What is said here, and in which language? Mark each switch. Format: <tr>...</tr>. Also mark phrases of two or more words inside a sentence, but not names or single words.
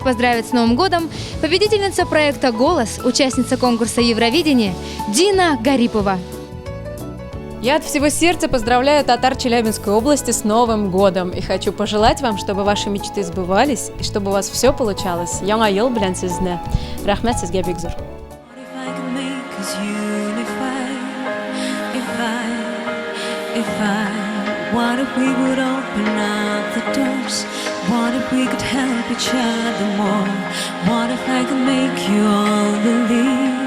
<ru>поздравит с Новым годом победительница проекта «Голос», участница конкурса Евровидения Дина Гарипова. Я от всего сердца поздравляю татар Челябинской области с Новым годом и хочу пожелать вам, чтобы ваши мечты сбывались и чтобы у вас все получалось.</ru> <tt>Яңа ел белән сезне. Рәхмәт сезгә бик зур.</tt> <en>What if we would open up the doors? What if we could help each other more? What if I could make you all believe?</en>